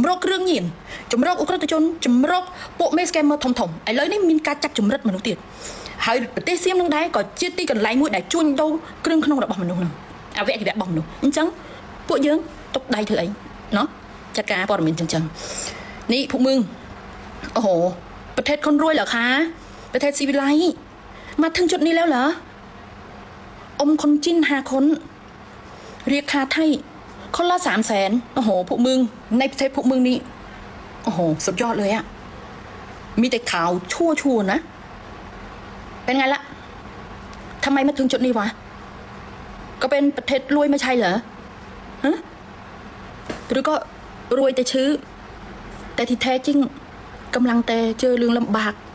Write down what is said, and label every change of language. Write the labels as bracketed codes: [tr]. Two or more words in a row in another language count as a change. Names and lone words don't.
[km] រកគ្រឿងញៀនជំរកអ ுக ្រិតជនជំរកពួកមេ scammer ធំឥឡូវនេះមានការចាប់ចម្រិតមនុស្សទៀតហើយប្រទេសសៀមនឹងដែរក៏ជាទីកន្លែងមួយ ដែលជួញដូរគ្រឿងក្នុងរបស់មនុស្សហ្នឹងអវយវៈរបស់មនុស្សអញ្ចឹងពួកយើងទុកដៃធ្វើអីណោះចាត់ការព័ត៌មានចឹងនេះ [th] ភូមិអូโหประเทศคนรวยเหรอคะประเทศซีวิไลมาถึงจุดนี้แล้วเหรอคน จิ้น5 คนเรียกค่าไทยคนละ300,000โอ้โหพวกมึงในประเทศพวกมึงนี่โอ้โหสุดยอดเลยอะมีแต่ข่าวชั่วนะเป็นไงละทำไมมาถึงจุดนี้วะก็เป็นประเทศรวยไม่ใช่เหรอฮะหรือก็รวยแต่ชื่อแต่ที่แท้จริงกำลังแต่เจอเรื่องลำบาก